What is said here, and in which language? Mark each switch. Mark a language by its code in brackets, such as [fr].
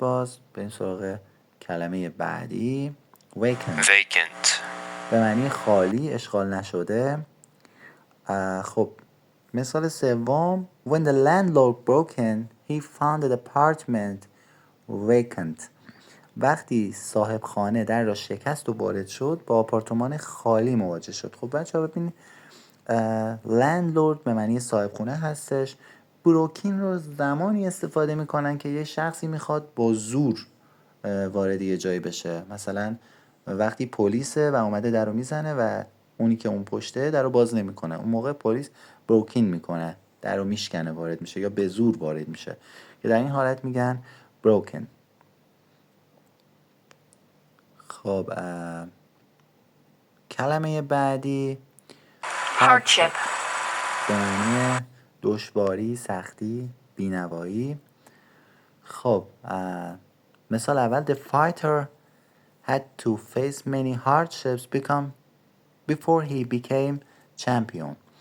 [fa] باز بریم سراغ کلمه بعدی. vacant به معنی خالی، اشغال نشده. خب مثال سوم: [en] When the landlord broke in, he found the apartment vacant. [fa] وقتی صاحب خانه در را شکست و وارد شد با آپارتمان خالی مواجه شد. خب بچه ها ببینید landlord به معنی صاحب خونه هستش. بروکین رو زمانی استفاده میکنن که یه شخصی میخواد با زور وارد یه جایی بشه. مثلا وقتی پلیسه و اومده در رو میزنه و اونی که اون پشته در رو باز نمیکنه، اون موقع پلیس بروکین میکنه، در رو میشکنه، وارد میشه یا به زور وارد میشه، که در این حالت میگن broken. خب کلمه بعدی hardship به معنی دشواری، سختی، بینوایی. خب مثال اول [en] the fighter had to face many hardships before he became champion.